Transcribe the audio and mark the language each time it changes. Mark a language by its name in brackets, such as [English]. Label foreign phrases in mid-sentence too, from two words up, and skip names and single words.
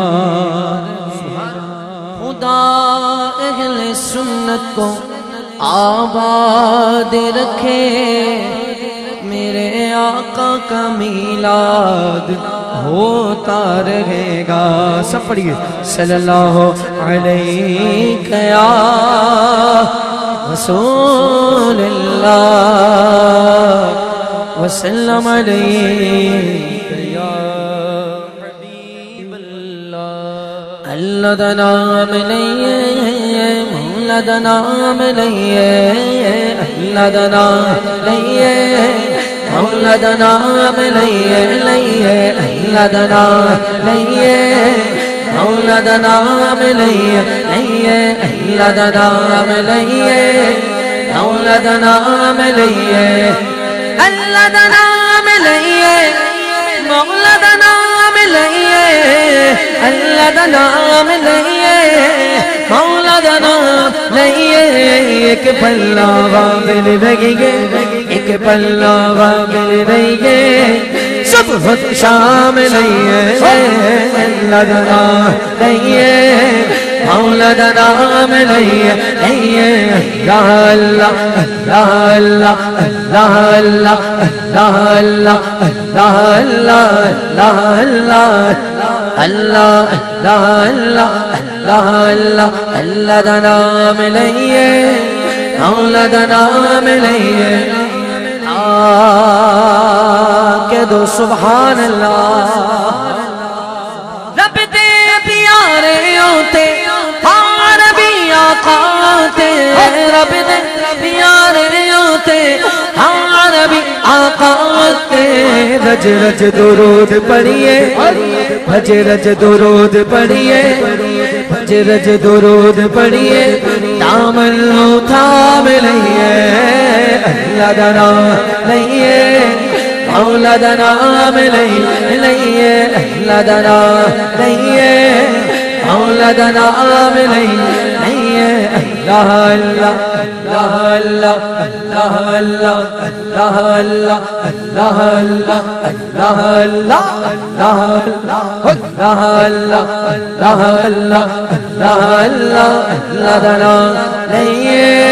[Urdu] خدا اہل سنت کو آباد رکھے میرے آقا کا میلاد ہوتا رہے گا سب پڑھیے [Arabic] صلی اللہ علیہ یا رسول اللہ وسلم علیک یا حبیب [Punjabi] اللہ اللہ دا نام لئیے مولا دا نام لئیے اللہ دا نام لئیے مولا دا نام لئیے اللہ دا نام لئیے مولا دا نام لئیے اللہ دا نام لئیے مولا دا نام لئیے اللہ دا نام لئیے مولا دا نام لئیے اللہ دا نام لئیے مولا دا نام لئیے ایک پلہ غافل رہی گے ایک پلہ غافل رہی گے صبح شام لئیے اللہ دا نام لئیے مولا دا نام لئیے اللہ اللہ اللہ اللہ اللہ اللہ اللہ اللہ اللہ اللہ اللہ اللہ دا نام لئیے مولا دا نام لئیے کہہ دو [Arabic] سبحان اللہ [Punjabi] رب دے پیارے ہوتے عربی آقا تے رب دے پیارے ہوتے عربی آقا تے رج رج درود پڑھیے رج رج درود پڑھیے رج رج درود پڑھیے دامن تھام لئیے اللہ دا نام لئیے مولا دا نام لئیے اللہ دا نام لئیے مولا دا نام لئیے اللہ اللہ اللہ اللہ اللہ اللہ اللہ اللہ اللہ اللہ اللہ اللہ اللہ اللہ اللہ دا نام لئیے